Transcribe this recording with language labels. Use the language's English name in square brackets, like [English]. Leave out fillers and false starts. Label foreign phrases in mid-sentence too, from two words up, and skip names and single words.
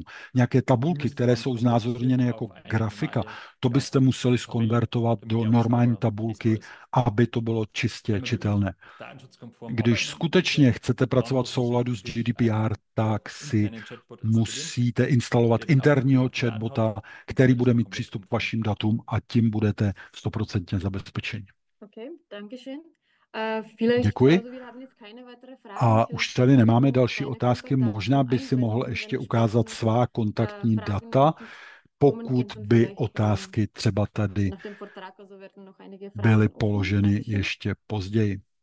[Czech] Nějaké tabulky, které jsou znázorněny jako grafika, to byste museli skonvertovat do normální tabulky, aby to bylo čistě čitelné. Když skutečně chcete pracovat v souladu s GDPR, tak si musíte instalovat interního chatbota, který bude mít přístup k vašim datům a tím budete 100% zabezpečeni. [German] Okay, danke schön. [Czech] Děkuji. A už tady nemáme další otázky. Možná by si mohl ještě ukázat svá kontaktní data, pokud by otázky třeba tady byly položeny ještě později.